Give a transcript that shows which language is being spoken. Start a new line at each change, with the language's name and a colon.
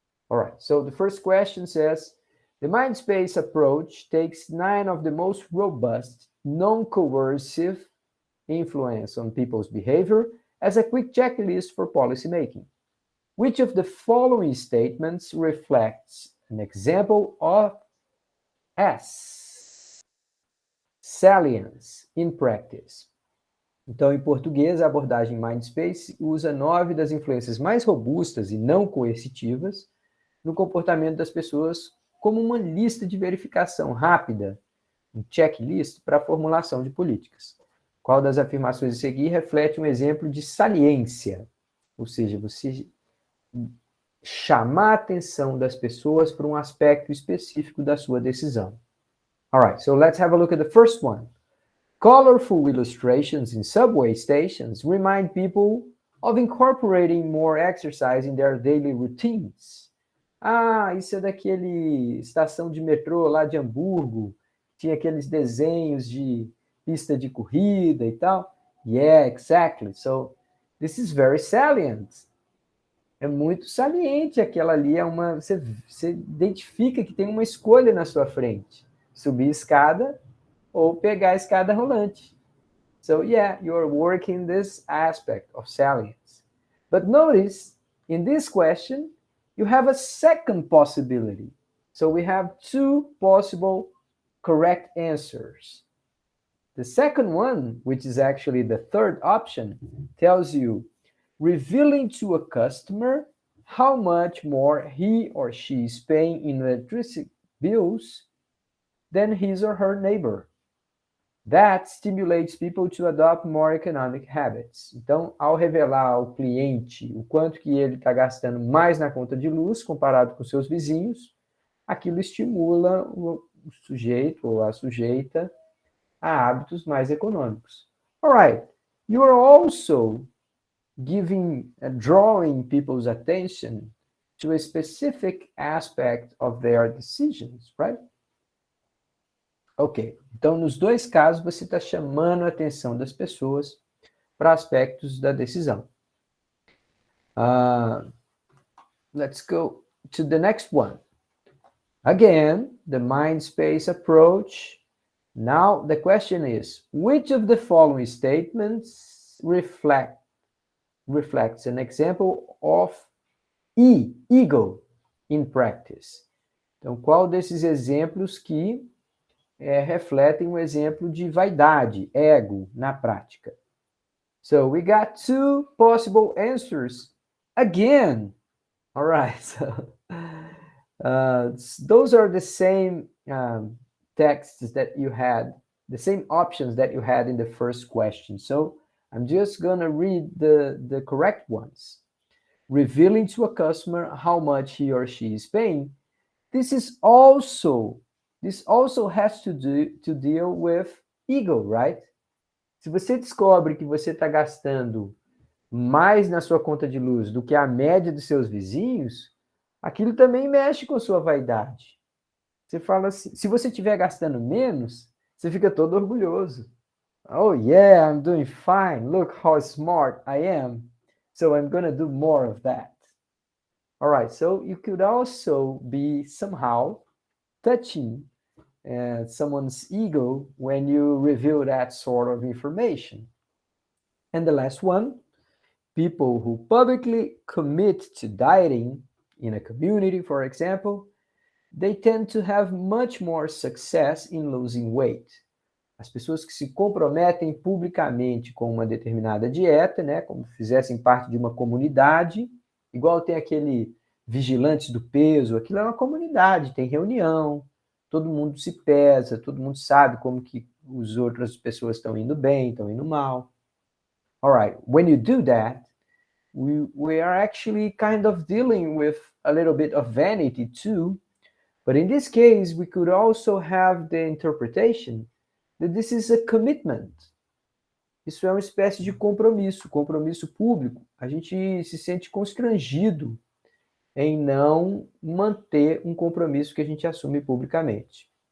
English: All right, so the first question says, the Mindspace approach takes 9 of the most robust, non-coercive influence on people's behavior as a quick checklist for policymaking. Which of the following statements reflects an example of S? Salience in practice.
Portuguese: Então, em português, a abordagem Mindspace usa 9 das influências mais robustas e não coercitivas no comportamento das pessoas como uma lista de verificação rápida, um checklist para a formulação de políticas. Qual das afirmações a seguir reflete um exemplo de saliência? Ou seja, você chamar a atenção das pessoas para um aspecto específico da sua decisão.
English: All right, so let's have a look at the first one. Colorful illustrations in subway stations remind people of incorporating more exercise in their daily routines.
Portuguese: Ah, isso é daquele estação de metrô lá de Hamburgo, tinha aqueles desenhos de pista de corrida e tal.
English: Yeah, exactly. So, this is very salient.
Portuguese: É muito saliente aquela ali, você identifica que tem uma escolha na sua frente. Subir escada ou pegar a escada rolante.
English: So, yeah, you are working this aspect of salience. But notice, in this question, you have a second possibility. So we have 2 possible correct answers. The second one, which is actually the third option, tells you revealing to a customer how much more he or she is paying in electricity bills than his or her neighbor. That stimulates people to adopt more economic habits.
Portuguese: Então, ao revelar ao cliente o quanto que ele está gastando mais na conta de luz comparado com seus vizinhos, aquilo estimula o sujeito ou a sujeita a hábitos mais econômicos.
English: All right. You are also drawing people's attention to a specific aspect of their decisions, right? Ok.
Portuguese: Então, nos dois casos, você está chamando a atenção das pessoas para aspectos da decisão.
English: Let's go to the next one. Again, the mind space approach. Now, the question is, which of the following statements reflects an example of ego in practice?
Portuguese: Então, qual desses exemplos que refletem um exemplo de vaidade, ego, na prática?
English: So, we got two possible answers again. All right, so those are the same texts that you had, the same options that you had in the first question. So, I'm just going to read the correct ones. Revealing to a customer how much he or she is paying. This also has to deal with ego, right?
Portuguese: Se você descobre que você está gastando mais na sua conta de luz do que a média dos seus vizinhos, aquilo também mexe com a sua vaidade. Você fala assim, se você estiver gastando menos, você fica todo orgulhoso.
English: Oh yeah, I'm doing fine. Look how smart I am. So I'm going to do more of that. All right, so you could also be somehow touching someone's ego when you reveal that sort of information. And the last one, people who publicly commit to dieting in a community, for example, they tend to have much more success in losing weight.
Portuguese: As pessoas que se comprometem publicamente com uma determinada dieta, né, como fizessem parte de uma comunidade, igual tem aquele vigilantes do peso, aquilo é uma comunidade, tem reunião, todo mundo se pesa, todo mundo sabe como que as outras pessoas estão indo bem, estão indo mal.
English: All right, when you do that, we are actually kind of dealing with a little bit of vanity too, but in this case, we could also have the interpretation that this is a commitment.
Portuguese: Isso é uma espécie de compromisso público. A gente se sente constrangido em não manter um compromisso que a gente assume publicamente.